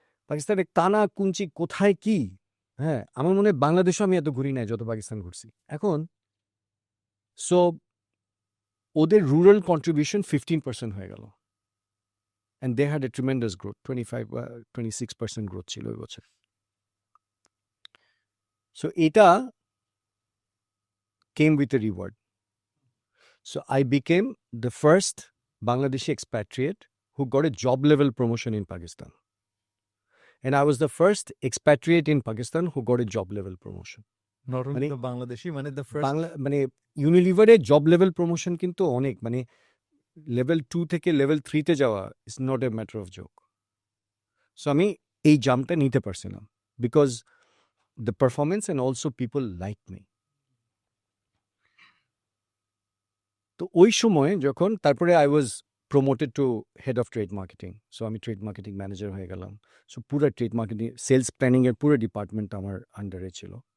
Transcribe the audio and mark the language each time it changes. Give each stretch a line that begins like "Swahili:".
Bangla: পাকিস্তানে টানা কুঞ্চি কোথায় কি হ্যাঁ আমার মনে হয় বাংলাদেশও আমি এত ঘুরি নাই যত পাকিস্তান ঘুরছি এখন সো ওদের রুরাল কন্ট্রিবিউশন 15% হয়ে গেল
English: and they had a tremendous growth 26% growth
Bangla: ছিল ওই বছর সো এটা
English: came with a reward. So I became the first Bangladeshi expatriate who got a job level promotion in Pakistan. And I was the first expatriate in Pakistan who got a job level promotion. Not only
Bangla: মানে-
English: the Bangladeshi মানে the first
Bangla: Bangla মানে ইউনিলিভারে job level promotion কিন্তু অনেক মানে level 2 থেকে level 3-তে যাওয়া
English: is not a matter of joke
Bangla: so আমি এই জাম্পটা নিতে পারছিলাম
English: because the performance and also people like me
Bangla: তো ওই সময় যখন তারপরে
English: I was promoted to head of trade marketing
Bangla: so আমি ট্রেড মার্কেটিং ম্যানেজার হয়ে গেলাম সো পুরো ট্রেড মার্কেটিং সেলস প্ল্যানিংয়ের পুরো ডিপার্টমেন্ট আমার আন্ডারে ছিল